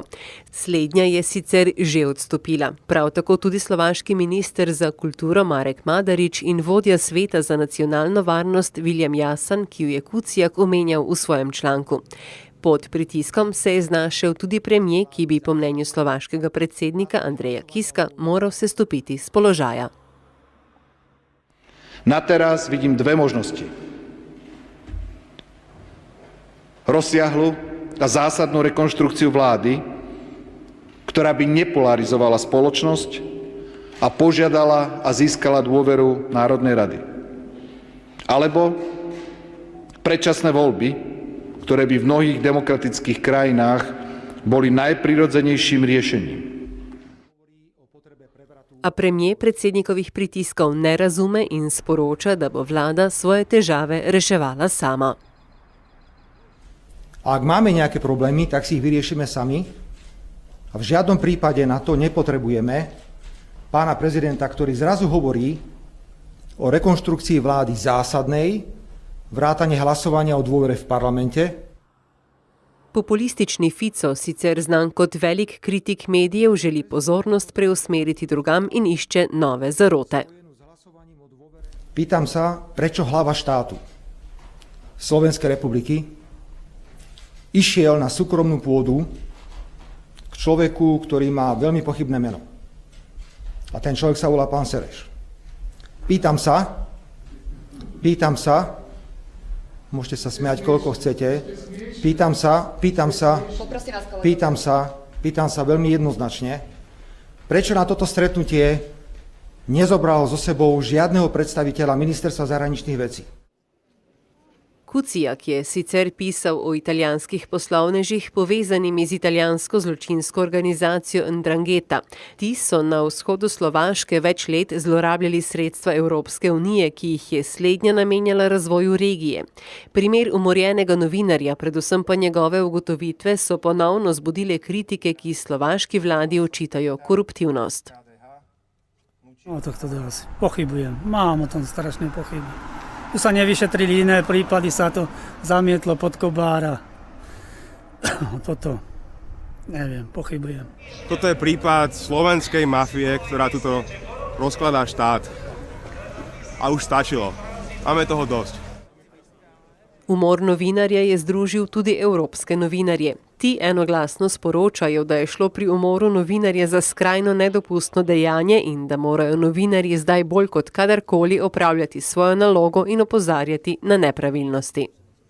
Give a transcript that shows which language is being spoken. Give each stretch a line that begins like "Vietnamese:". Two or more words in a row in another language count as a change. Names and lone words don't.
Slovenian: Slednja je sicer že odstopila. Prav tako tudi slovaški minister za kulturo Marek Madarič in vodja sveta za nacionalno varnost Viljem Jasan, ki jo je Kuciak omenjal v svojem članku. Pod pritiskom se je znašel tudi premijer, ki bi po mnenju slovaškega predsednika Andreja Kiska moral sestopiti z položaja.
Slovak: Na teraz vidím dve možnosti. Rozsiahlu a zásadnú rekonštrukciu vlády, ktorá by nepolarizovala spoločnosť a požiadala a získala dôveru Národnej rady. Alebo predčasné voľby, ktoré by v mnohých demokratických krajinách boli najprirodzenejším riešením.
Slovenian: A premijer predsednikovih pritiskov ne razume in sporoča, da bo vlada svoje težave reševala sama.
Slovak: Ak máme nejaké problémy, tak si ich vyriešime sami a v žiadnom prípade na to nepotrebujeme pána prezidenta, ktorý zrazu hovorí o rekonštrukcii vlády zásadnej, vrátane hlasovania o dôvere v parlamente.
Slovenian: Populistični Fico, sicer znan kot velik kritik medijev, želi pozornost preusmeriti drugam in išče nove zarote.
Slovak: Pýtam sa, prečo hlava štátu Slovenskej republiky išiel na súkromnú pôdu k človeku, ktorý má veľmi pochybné meno. A ten človek sa volá pán Sereš. Pýtam sa, môžete sa smiať, koľko chcete. Pýtam sa veľmi jednoznačne, prečo na toto stretnutie nezobral so sebou žiadneho predstaviteľa Ministerstva zahraničných vecí.
Slovenian: Kuciak je sicer pisal o italijanskih poslovnežih povezanimi z italijansko zločinsko organizacijo Ndrangheta. Ti so na vzhodu Slovaške več let zlorabljali sredstva Evropske unije, ki jih je slednja namenjala razvoju regije. Primer umorjenega novinarja, predvsem pa njegove ugotovitve, so ponovno zbudile kritike, ki slovaški vladi očitajo koruptivnost.
Slovak: O tohto dosť pochybujem. Mám o tom strašné pochyby. Tu sa nevyšetrili iné prípady, sa to zamietlo pod kobára. Toto, neviem, pochybujem. Toto je prípad slovenskej mafie, ktorá tuto rozkladá štát. A už stačilo. Máme toho dosť.
Slovenian: Umor novinarja je združil tudi evropske novinarje. Ti enoglasno sporočajo, da je šlo pri umoru novinarja za skrajno nedopustno dejanje in da morajo novinarji zdaj bolj kot kadarkoli opravljati svojo nalogo in opozarjati na nepravilnosti.